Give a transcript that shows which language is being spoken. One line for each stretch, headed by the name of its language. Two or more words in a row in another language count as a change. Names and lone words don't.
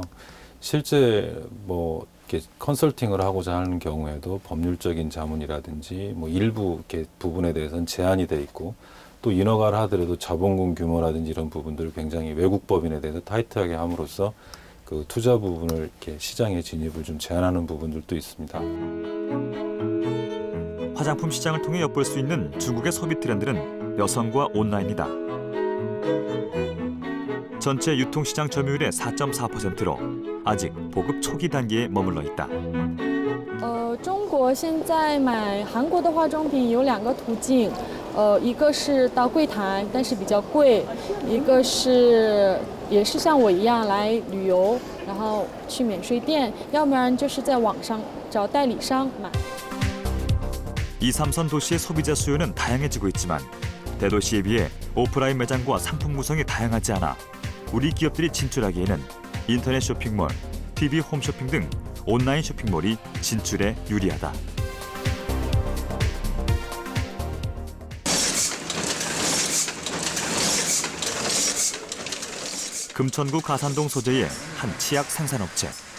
Korean: 실제 이렇게 컨설팅을 하고자 하는 경우에도 법률적인 자문이라든지 일부 이렇게 부분에 대해서는 제한이 돼 있고 또 인허가를 하더라도 자본금 규모라든지 이런 부분들을 굉장히 외국 법인에 대해서 타이트하게 함으로써 그 투자 부분을 이렇게 시장의 진입을 좀 제한하는 부분들도 있습니다. 화장품 시장을 통해 엿볼 수 있는 중국의 소비 트렌드는 여성과 온라인이다. 전체 유통시장 점유율의 4.4%로 아직 보급 초기 단계에 머물러 있다.
Chinese: 中国现在买韩国的化妆品有2个途径，一个是到柜台，但是比较贵；一个是也是像我一样来旅游，然后去免税店，要不然就是在网上找代理商买。 2,
Korean: 3선 도시의 소비자 수요는 다양해지고 있지만 대도시에 비해 오프라인 매장과 상품 구성이 다양하지 않아 우리 기업들이 진출하기에는 인터넷 쇼핑몰, TV 홈쇼핑 등 온라인 쇼핑몰이 진출에 유리하다. 금천구 가산동 소재의 한 치약 생산업체.